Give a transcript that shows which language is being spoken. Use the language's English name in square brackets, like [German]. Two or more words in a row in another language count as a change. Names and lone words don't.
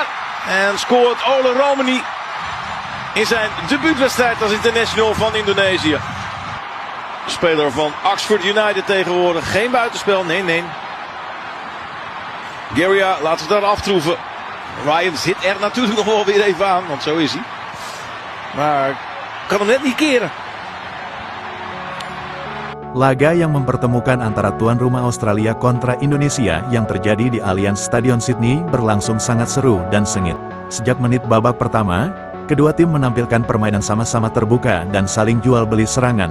[Dutch] En scoort Ole Romani in zijn debuutwedstrijd als international van Indonesië. Speler van Oxford United tegenwoordig. Geen buitenspel, nee. Geria laat zich daar aftroeven. Ryan zit er natuurlijk nog wel weer even aan, want zo is hij. Maar kan hem net niet keren. [Indonesian] Laga yang mempertemukan antara tuan rumah Australia kontra Indonesia yang terjadi di Allianz Stadion Sydney berlangsung sangat seru dan sengit. Sejak menit babak pertama, kedua tim menampilkan permainan sama-sama terbuka dan saling jual beli serangan.